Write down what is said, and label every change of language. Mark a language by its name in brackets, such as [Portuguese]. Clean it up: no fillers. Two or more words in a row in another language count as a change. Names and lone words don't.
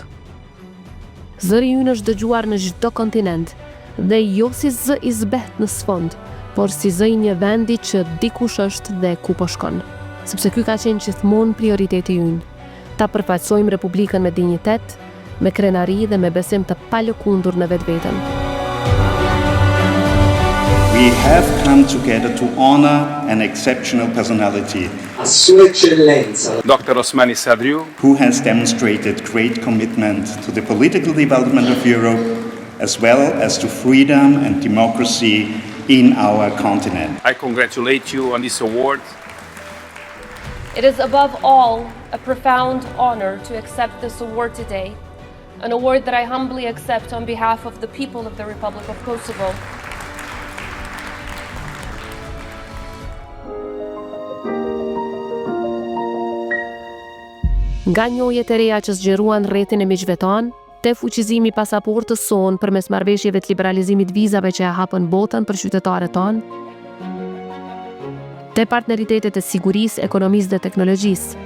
[Albanian] Zëri ynë është dëgjuar në çdo kontinent dhe jo si zë i zbet në sfond, por si zë i një vendi që dikush është dhe ku po shkon. Sepse ky ka qenë gjithmonë prioriteti ynë. Ta përfaqësojmë Republikën me dinjitet, me krenari dhe me besim të palëkundur në vetveten. [English] We have come together to honor an exceptional personality, [Italian] Sua Eccellenza [English] Dr. Osmani Sadriu, who has demonstrated great commitment to the political development of Europe, as well as to freedom and democracy in our continent. I congratulate you on this award. It is above all a profound honor to accept this award today, an award that I humbly accept on behalf of the people of the Republic of Kosovo. [Albanian] Nga njohjet e reja që zgjeruan rrethin e miqve tanë, te fuqizimi i pasaportës sonë përmes marrëveshjeve të liberalizimit vizave që e hapën botën për qytetarët tanë, te partneritetet e sigurisë, ekonomisë dhe teknologjisë.